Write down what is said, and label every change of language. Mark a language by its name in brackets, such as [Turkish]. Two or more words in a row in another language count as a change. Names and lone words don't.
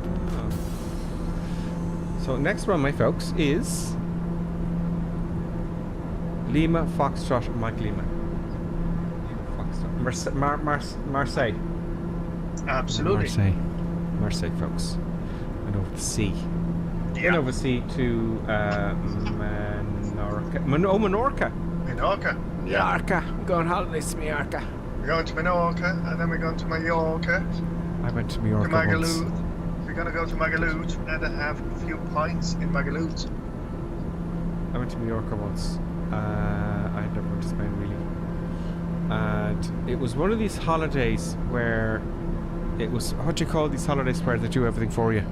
[English] So next one, my folks, is Lima Foxtrot Mike Lima. Marseille. Absolutely. Marseille, folks. And over the sea. Yeah. And over the sea to Menorca. Menorca. Menorca. Mallorca. I'm going holidays to Mallorca. We're going to Menorca, and then we're going to Mallorca, I went to to Mallorca once. Magaluf. We're gonna go to Magaluf and have a few pints in Magaluf. I went to Mallorca once. I had never been to Spain really. And it was one of these holidays where it was, what do you call these holidays where they do everything for you?